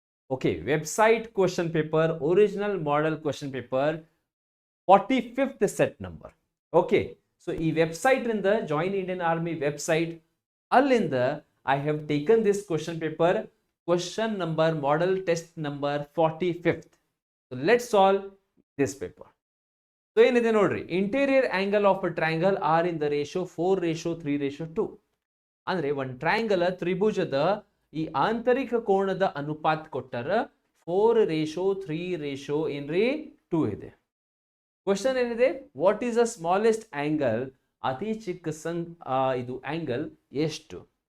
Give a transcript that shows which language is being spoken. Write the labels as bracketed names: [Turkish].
[English] Okay, website question paper, original model question paper 45th set number. Okay, so ಈ website ಇಂದ join Indian army website [Kannada] ಅಲ್ಲಿಂದ [English] I have taken this question paper, question number model test number 45th. So let's solve this paper. So [Kannada] ಏನಿದೆ ನೋಡ್ರಿ, [English] Interior angle of a triangle are in the ratio 4:3:2. [Kannada] ಅಂದ್ರೆ ಒಂದು triangle ತ್ರಿಭುಜದ ಈ ಆಂತರಿಕ ಕೋಣದ ಅನುಪಾತ ಕೊಟ್ಟರ 4:3:2 ಏನ್ರಿ 2 ಇದೆ. [English] question [Kannada] ಏನಿದೆ, [English] What is the smallest angle? [Kannada] ಅತಿ ಚಿಕ್ಕ ಇದು [English] angle [Kannada] ಎಷ್ಟು?